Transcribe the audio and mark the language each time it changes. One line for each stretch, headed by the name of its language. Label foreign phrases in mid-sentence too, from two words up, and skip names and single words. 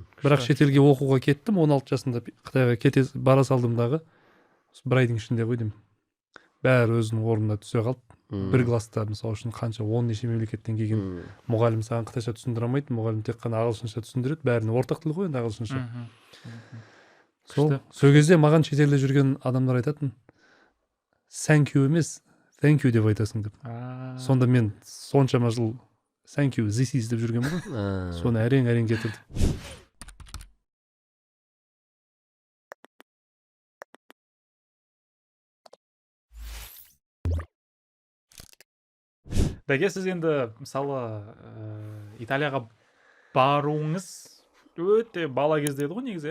Kazakh: Бірақ шетелге оқуға кеттім, 16 жасында Қытайға бара салдым-дағы бір айдың ішінде ғой деймін. Бәрі өзінің орнына түсе қалды. Бір класста мысалы үшін қанша 10 неше мемлекеттен келген мұғалім саған қытайша түсіндіре алмайды, мұғалім тек қана ағылшынша түсіндіреді, бәріне ортақ тіл ғой енді ағылшынша. Сол кезде маған шетелде жүрген адамдар айтатын,
English: thank you
Kazakh: емес,
English: thank you
Kazakh: деп айтасың деп.
English: Сонда мен соншама жыл thank you, this is деп жүрген ғой.
Kazakh: Соны әрең кетірді. Дәке, сіз енді мысалы Италияға баруыңыз өте бала кезде еді ғой негізі,